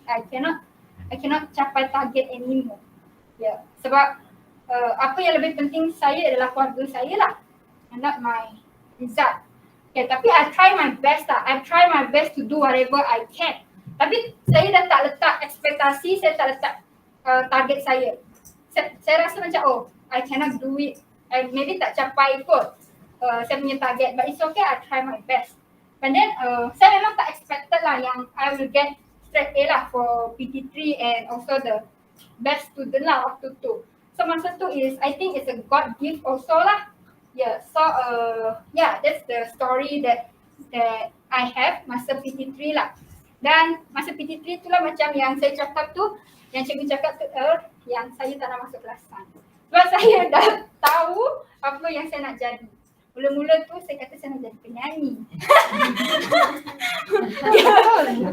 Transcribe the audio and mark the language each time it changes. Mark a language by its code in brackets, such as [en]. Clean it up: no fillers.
[en] I cannot capai target anymore. Yeah. [ms] Sebab apa yang lebih penting saya adalah keluarga saya lah. [en] Not my result. Okay, [ms] tapi [en] I try my best lah. I try my best to do whatever I can. [ms] Tapi saya dah tak letak ekspektasi, saya tak letak target saya. Saya rasa macam [en] I cannot do it. [ms] Maybe tak capai kot saya punya target. [en] But it's okay, I try my best. And then [ms] saya memang tak expected lah yang [en] I will get straight A lah for PT3 and also the best student lah [ms] waktu tu. [en] So [ms] masa tu [en] I think it's a God gift also lah. Yeah, so that's the story that I have [ms] masa PT3 lah. Dan masa PT3 tu lah macam yang saya cakap tu, yang cikgu cakap tu yang saya tak nak masuk kelas sains. Sebab saya dah tahu apa yang saya nak jadi. Mula-mula tu saya kata saya nak jadi penyanyi. Betul.